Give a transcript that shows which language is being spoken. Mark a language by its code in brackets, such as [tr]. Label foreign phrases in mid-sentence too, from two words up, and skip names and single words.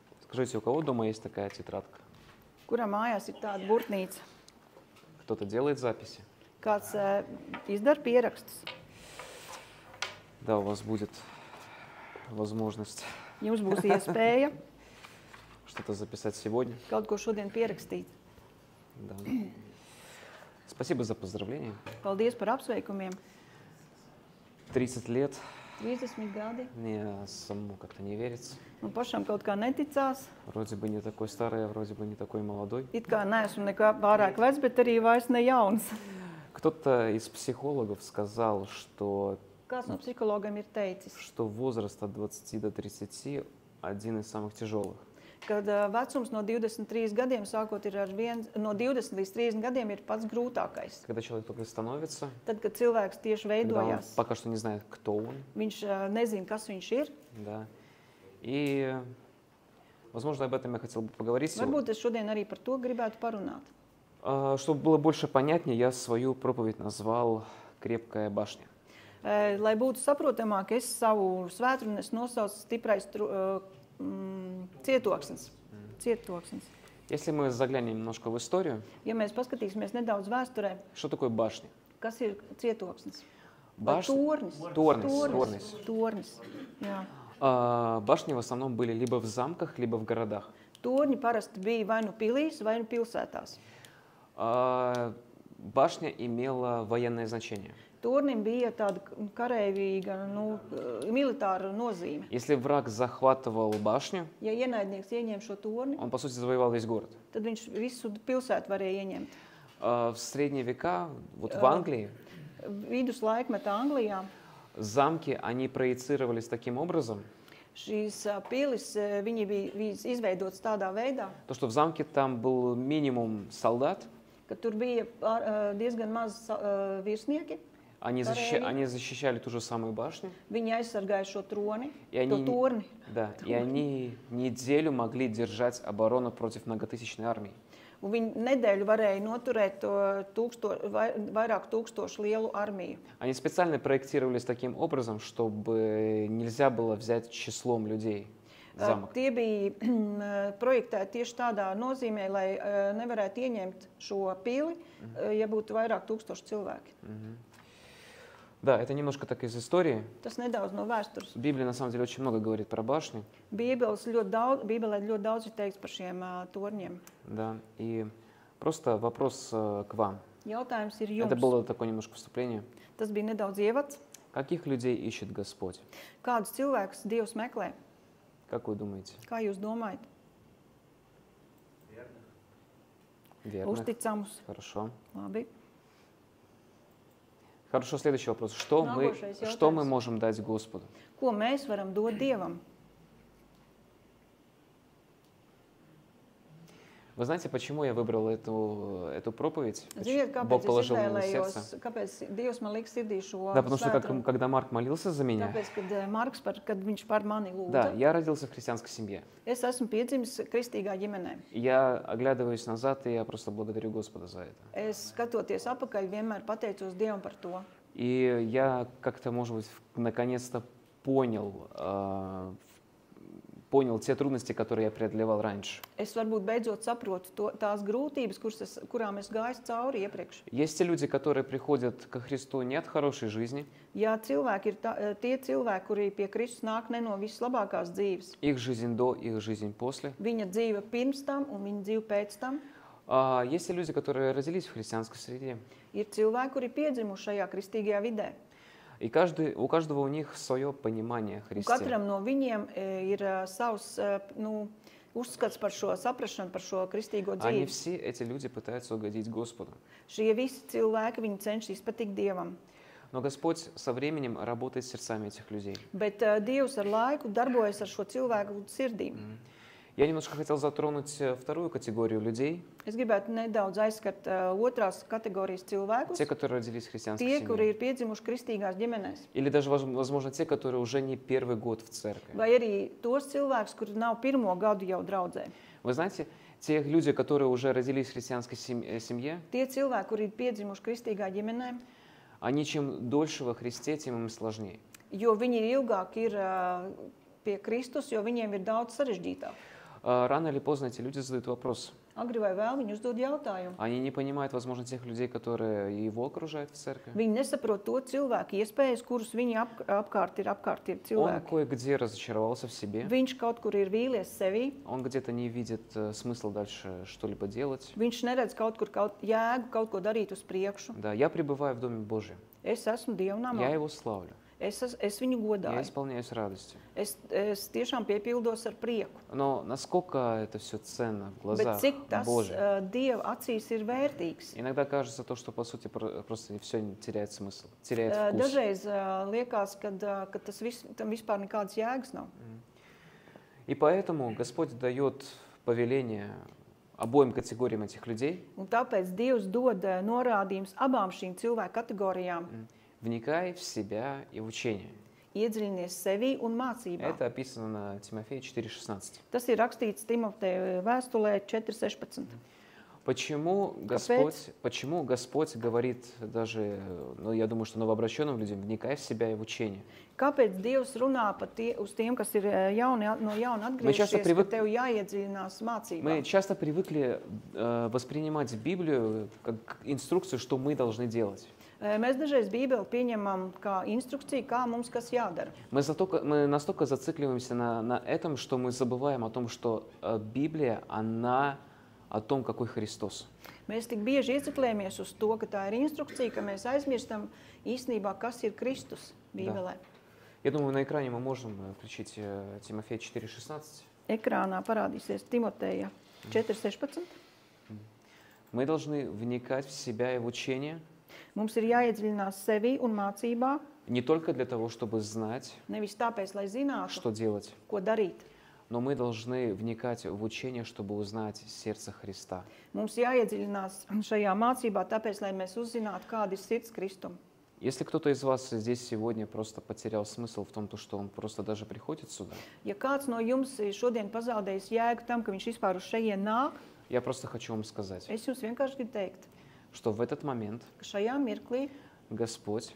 [ru] Скажите, у кого дома есть такая тетрадка? [lv] Kurā mājās ir tāda burtnīca? [ru] Кто-то делает записи? [lv] Kāds izdara pierakstus? [ru] Да, у вас будет возможность [lv] Jums būs iespēja [ru] что-то записать сегодня. [lv] kaut ko šodien pierakstīt. [ru] Да. Спасибо за поздравления. [lv] Paldies par apsveikumiem. [ru] 30 лет. [lv] 30 gadi. [ru] Мне самому как-то не верится. [lv] Man pašam kaut kā neticās. [ru] Вроде бы не такой старый, а вроде бы не такой молодой. [lv] It kā neesmu nekā pārāk vecs, bet arī vairs ne jauns. [ru] Кто-то из психологов сказал, что [lv] Kāds no psihologiem ir teicis, [ru] возраст от 20 до 30 один из самых тяжелых. [lv] kad vecums no 23 gadiem sākot ir no 20 līdz 30 gadiem ir pats grūtākais. [ru] Когда человек только становится, [lv] Tad, kad cilvēks tieši [ru] когда он [lv] veidojās, [ru] пока что не знает, кто он, [lv] viņš nezina, kas viņš ir. [ru] да. И, возможно, об этом я хотел бы поговорить сегодня. [lv] Varbūt es šodien arī par to gribētu parunāt. [ru] Чтобы было больше понятнее, я свою проповедь назвал «Крепкая башня». [lv] Lai būtu saprotamāk, es savu svētkruni nosaucu stiprais cietoksnis. Cietoksnis. [ru] Если мы заглянем немножко в историю, [lv] Ja mēs paskatīsimies nedaudz vēsturē, [ru] что такое башня? [lv] kas ir cietoksnis? [ru] Башня. [lv] Tornis. Tornis. Tornis. Jā. [ru] Башни в основном были либо в замках, либо в городах. [lv] Torņi parasti bija vai nu pilīs, vai nu pilsētās. [ru] Башня имела военное значение. [lv] Tornim bija tāda kareivīga, militāra nozīme. [ru] Если враг захватывал башню, [lv] Ja ienaidnieks ieņem šo torni, [ru] он, по сути, завоевал весь город. [lv] tad viņš visu pilsētu varēja ieņemt. [ru] В средние века, вот в Англии, [lv] Viduslaikmetā Anglijā [ru] замки, они проецировались таким образом, [lv] šīs pilis, viņi bija izveidotas tādā veidā, [ru] то, что в замке там был минимум солдат, [lv] ka tur bija diezgan maz virsnieki. [ru] они защищали ту же самую башню, [lv] Viņi aizsargāja šo troni, [ru] и [lv] to torni. [ru] они неделю могли держать оборону против многотысячной армии. [lv] Un viņi nedēļu varēja noturēt vairāk tūkstošu lielu armiju. [ru] Они специально проектировались таким образом, чтобы нельзя было взять числом людей замок. [lv] Tie bija projektēti tieši tādā nozīmē, lai nevarētu ieņemt šo pili, ja būtu vairāk tūkstoši cilvēki. [ru] Да, это немножко так из истории. [lv] Tas nedaudz no vēstures. [ru] Библия на самом деле очень много говорит про башни. [lv] Bībelē ļoti daudz ir teikts par šiem torņiem. [ru] Да, и просто вопрос к вам. [lv] Jautājums ir [ru] Это [lv] jums. [ru] было такое немножко вступление. [lv] Tas bija nedaudz ievads. [ru] Каких людей ищет Господь? [lv] Kādus cilvēkus Dievs meklē? [ru] Как вы думаете? [lv] Kā jūs domājat? [ru] Верных? [lv] Uzticamus. [ru] Хорошо. [lv] Labi. [ru] Хорошо, следующий вопрос. Что мы можем дать Господу? [lv] Ko mēs varam dot Dievam? [ru] Вы знаете, почему я выбрал эту проповедь? [lv] Ziniet, [ru] Бог [lv] kāpēc [ru] положил [lv] es [ru] мне на [lv] izvēlējos, [ru] сердце. [lv] kāpēc Dievs man lika sirdī šo [ru] Да, потому что [lv] svētkruni? [ru] когда Марк молился за меня, [lv] Tāpēc, kad Marks, kad viņš par mani [ru] да, [lv] lūdza, [ru] я родился в христианской семье. [lv] es esmu piedzimis kristīgā ģimenē. [ru] Я оглядываюсь назад, и я просто благодарю Господа за это. [lv] Es skatoties apakaļ, vienmēr pateicos Dievam par to. [ru] И я как-то, может быть, наконец-то понял те трудности, которые я преодолевал раньше. [lv] Es varbūt beidzot saprotu tās grūtības, kurām es gāju cauri iepriekš. [ru] Есть те люди, которые приходят ко Христу не от хорошей жизни. [lv] Ja cilvēki ir tie cilvēki, kuri pie Kristus nāk ne no vislabākās dzīves, [ru] Их жизнь до, их жизнь после. [lv] viņa dzīve pirms tam un viņa dzīve pēc tam, [ru] Есть те люди, которые родились в христианской среде. [lv] ir cilvēki, kuri piedzimuši šajā kristīgajā vidē. [ru] И у каждого у них свое понимание о [lv] Un [ru] Христе. [lv] katram no viņiem ir savs uzskats par šo saprašanu, par šo kristīgo [ru] Они [lv] dzīvi. [ru] все, эти люди, пытаются угодить Господу. [lv] Šie visi cilvēki, viņi cenšas patikt Dievam. [ru] Но Господь со временем работает с сердцами этих людей. [lv] Bet Dievs ar laiku darbojas ar šo cilvēku sirdīm. [ru] Я немножко хотел затронуть вторую категорию людей. [lv] Es gribētu nedaudz aizskart otrās kategorijas cilvēkus. [ru] Те, которые родились в христианской [lv] Tie, kuri [ru] семье. [lv] ir piedzimuši kristīgās ģimenēs. [ru] Или даже, возможно, те, которые уже не первый год в церкви. [lv] Vai arī tos cilvēkus, kuri nav pirmo gadu jau draudzē. [ru] Вы знаете, те люди, которые уже родились в христианской семье, [lv] Tie cilvēki, kuri ir piedzimuši kristīgā ģimenē, [ru] они чем дольше во Христе, тем им сложнее. [lv] jo viņi ilgāk ir pie Kristus, jo viņiem ir daudz sarežģītāk. [ru] Рано или поздно эти люди задают вопрос. [lv] Agri vai vēl viņi uzdod jautājumu. [ru] Они не понимают, возможно, тех людей, которые его окружают в церкви. [lv] Viņi nesaprot to cilvēku iespējas, kurus viņi apkārt ir [ru] Он [lv] cilvēki. [ru] кое-где разочаровался в себе. [lv] Viņš kaut kur ir vīlies sevī, [ru] Он где-то не видит смысла дальше что-либо делать. [lv] viņš neredz kaut kur jēgu kaut ko darīt uz priekšu. [ru] Да, я пребываю в Доме Божьем. [lv] Es esmu Dieva [ru] Я [lv] namā, [ru] его славлю. [lv] es viņu [ru] Я [lv] godāju, [ru] исполняюсь радостью. [lv] es tiešām piepildos ar prieku. [ru] Но насколько это все ценно в [lv] Bet [ru] глазах [lv] cik tas [ru] Божьих? [lv] Dieva acīs ir vērtīgs? [ru] Иногда кажется то, что по сути просто все теряет смысл, теряет вкус. [lv] Dažreiz liekas, ka tam vispār nekādas jēgas nav. [ru] И поэтому Господь дает повеление обоим категориям этих людей. [lv] Un tāpēc Dievs dod norādījumus abām šīm cilvēku kategorijām. [ru] Вникай в себя и в учение. [lv] Iedziļinies sevī un mācībā. [ru] Это описано на Тимофея 4:16. [lv] Tas ir rakstīts Timoteja vēstulē 4:16. [ru] Почему Господь говорит даже, ну, я думаю, что новообращенным людям, вникай в себя и в учение? [lv] Kāpēc Dievs runā uz tiem, kas ir no jauna atgriezušies, ka tev jāiedziļinās mācībā? [ru] Мы часто привыкли воспринимать Библию как инструкцию, что мы должны делать. [lv] Mēs dažreiz Bībeli pieņemam kā instrukciju, kā mums kas jādara. [ru] Мы настолько зацикливаемся на этом, что мы забываем о том, что Библия, она о том, какой Христос. [lv] Mēs tik bieži ieciklējamies uz to, ka tā ir instrukcija, ka mēs aizmirstam īstenībā, kas ir Kristus Bībelē. [ru] Я думаю, на экране мы можем включить Тимофея 4:16. [lv] Ekrānā parādīsies Timoteja 4:16. [ru] Мы должны вникать в себя и в учение. [lv] Mums ir jāiedziļinās sevī un mācībā, [ru] Не только для того, чтобы знать, [lv] nevis tāpēc, lai zinātu, [ru] что делать, [lv] ko darīt. [ru] но мы должны вникать в учение, чтобы узнать сердце Христа. [lv] Mums jāiedziļinās šajā mācībā, tāpēc, lai mēs uzzinātu, kāda ir sirds Kristum. [ru] Если кто-то из вас здесь сегодня просто потерял смысл в том, что он просто даже приходит сюда, [lv] Ja kāds no jums šodien pazaudējis jēgu tam, ka viņš vispār uz šejien nāk, [ru] я просто хочу вам сказать, [lv] es jums vienkārši gribu teikt, [ru] что в этот момент [lv] ka šajā mirklī [ru] Господь,